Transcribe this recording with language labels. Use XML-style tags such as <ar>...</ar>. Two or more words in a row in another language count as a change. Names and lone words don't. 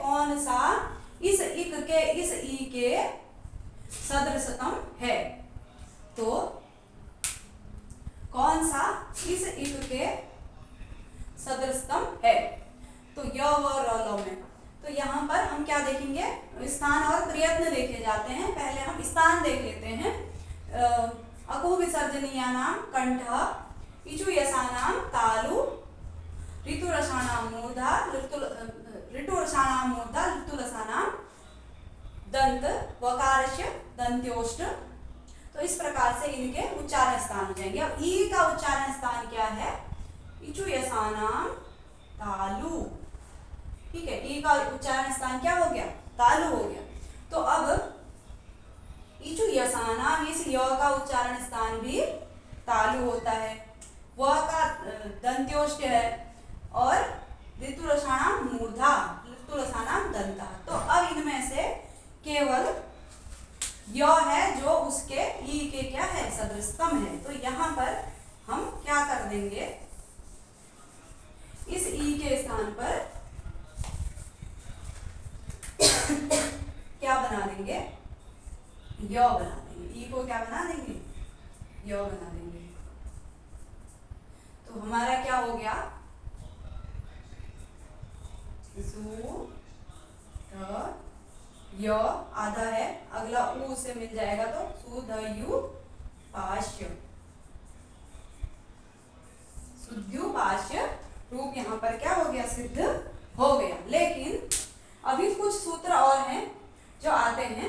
<hi>कौन सा इस इक के इस ई के सदृशतम है। तो कौन सा इस इक के सदृशतम है। तो य व र ल में तो यहाँ पर हम क्या देखेंगे, स्थान और प्रयत्न देखे जाते हैं। पहले हम स्थान देख लेते हैं।</hi> <sa>अकुह विसर्जनीयानां कंठः, इचुयसानां तालु, ऋतुरसानां मूर्धा, ऋतुरसानां मूर्धा, ऋतुरसानां दंत, वकारस्य दंत्योष्ठ।</sa> <hi>तो इस प्रकार से इनके उच्चारण स्थान हो जाएंगे। अब ई का उच्चारण स्थान क्या है,</hi> <sa>इचुयसानां तालु।</sa> <hi>ठीक है, ई का उच्चारण स्थान क्या हो गया, तालु हो गया। तो अब इचुयसानां, इस य का उच्चारण स्थान भी तालु होता है। व का दंत्योष्ठ है और</hi> <sa>ऋतुरसानां मूर्धा, ऋतुरसानां दंता।</sa> <hi>तो अब इनमें से केवल य है जो उसके ई के क्या है, सदृशतम है। तो यहाँ पर हम क्या कर देंगे, इस ई के स्थान पर क्या बना देंगे, य बना देंगे। ई को क्या बना देंगे, य बना देंगे। तो हमारा क्या हो गया, सु ध य आधा है, अगला उ से मिल जाएगा तो सु ध यु पाश्य, सुद्युपाश्य रूप यहाँ पर क्या हो गया, सिद्ध हो गया। लेकिन अभी कुछ सूत्र और हैं जो आते हैं।</hi>